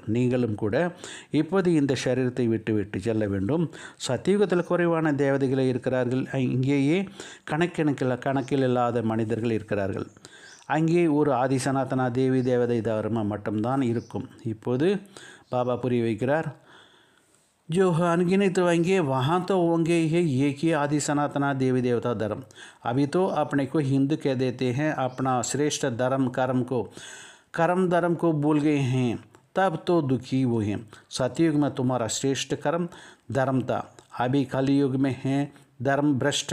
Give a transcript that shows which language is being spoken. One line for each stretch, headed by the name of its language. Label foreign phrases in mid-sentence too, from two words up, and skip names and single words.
Tamil: நீங்களும் கூட இப்போது இந்த சரீரத்தை விட்டு செல்ல வேண்டும். சத்தியுகத்தில் குறைவான தேவதைகளை இருக்கிறார்கள். இங்கேயே கணக்கில் இல்லாத மனிதர்கள் இருக்கிறார்கள். அங்கே ஒரு ஆதி சனாதனா தேவி தேவதை தர்மம் மட்டும்தான் இருக்கும். இப்போது பாபா புரிய வைக்கிறார்,
Hindi: जो अनगिनत होंगे वहाँ तो होंगे ही एक ही आदि सनातना देवी देवता धर्म. अभी तो अपने को हिंदू कह देते हैं, अपना श्रेष्ठ कर्म धर्म को भूल गए हैं, तब तो दुखी वो हैं. सतयुग में तुम्हारा श्रेष्ठ कर्म धर्म था, अभी कलयुग में है धर्म भ्रष्ट.